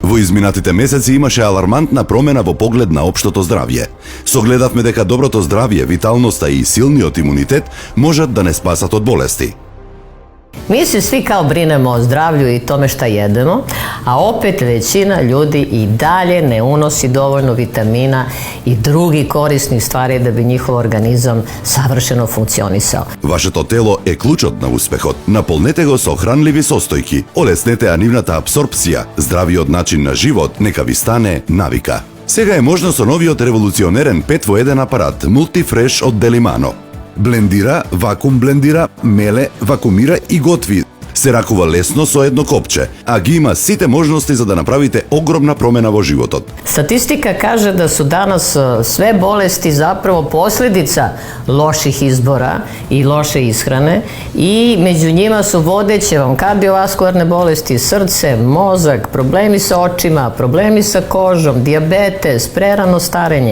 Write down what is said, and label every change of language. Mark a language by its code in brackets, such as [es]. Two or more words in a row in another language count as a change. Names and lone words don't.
[mk] Во изминатите месеци имаше алармантна промена во поглед на општото здравје. Согледавме дека доброто здравје, виталноста и силниот имунитет можат да не спасат од болести. [bs] Mi se svi kao brinemo o zdravlju i tome šta jedemo, a opet većina ljudi i dalje ne unosi dovoljno vitamina i drugih korisnih stvari da bi njihov organizam savršeno funkcionisao. [mk] Вашето тело е клучот на успехот. Наполнете го со хранливи состојки, олеснете ја нивната апсорпција, здравиот начин на живот нека ви стане навика. Сега е можно со новиот револуционерен 5 во 1 апарат Multifresh од Delimano. Блендира, вакуум блендира, меле, вакуумира и готви. Се ракува лесно со едно копче, а ги има сите можности за да направите огромна промена во животот. [bs] Statistika kaže da su danas sve bolesti zapravo posljedica loših izbora i loše ishrane i među njima su vodeće vam kardiovaskularne bolesti, srce, mozak, problemi sa očima, problemi sa kožom, dijabetes, prerano starenje.